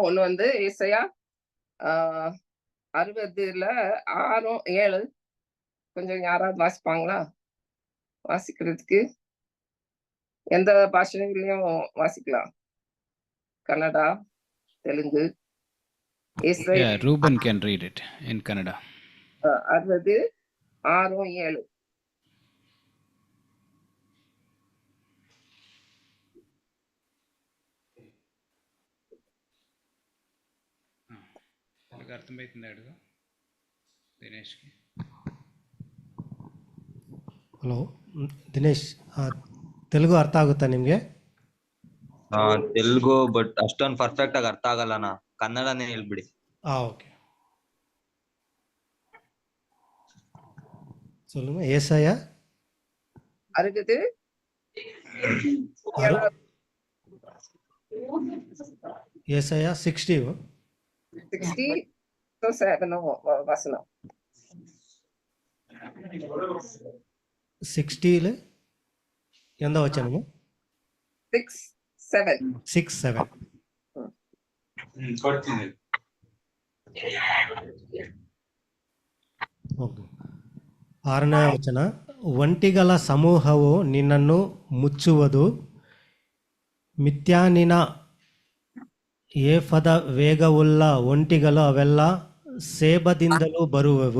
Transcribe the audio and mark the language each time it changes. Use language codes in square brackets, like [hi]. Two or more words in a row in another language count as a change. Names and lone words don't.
[ta] ஒண்ணு வந்து ஏசாயா 60:6-7. கொஞ்சம் யாராவது வாசிப்பாங்களா? வாசிக்கிறதுக்கு எந்த பாஷையிலையும் வாசிக்கலாம். கன்னடா, தெலுங்கு. ஏசாயா [en] Yeah, Ruben can read it in Kannada. 60:6-7. [te] అర్థమైతుందా అడుగు దినేష్కి? [kn] ಹಲೋ ದಿನೇಶ್, ತೆಲುಗು ಅರ್ಥ ಆಗುತ್ತಾ ನಿಮಗೆ? ತೆಲುಗು ಬಟ್ ಅಷ್ಟೊಂದು ಪರ್ಫೆಕ್ಟ್ ಆಗಿ ಅರ್ಥ ಆಗಲ್ಲನಾ, ಕನ್ನಡನೇ ಹೇಳ್ಬಿಡಿ. ಓಕೆ, [ta] சொல்லுங்க. ஏசாயா 60 ஏசாயா 60 வசனம். 60 எந்த வச்சனமோ? 6-7. 6-7. [kn] ಓಕೆ. 6ನೇ ವಚನ. ಒಂಟಿಗಳ ಸಮೂಹವು ನಿನ್ನನ್ನು ಮುಚ್ಚುವುದು, ಮಿಥ್ಯಾನಿನ ಏಫದ ವೇಗವುಳ್ಳ ಒಂಟಿಗಳು ಅವೆಲ್ಲ ಸೇಬದಿಂದಲೂ ಬರುವವು.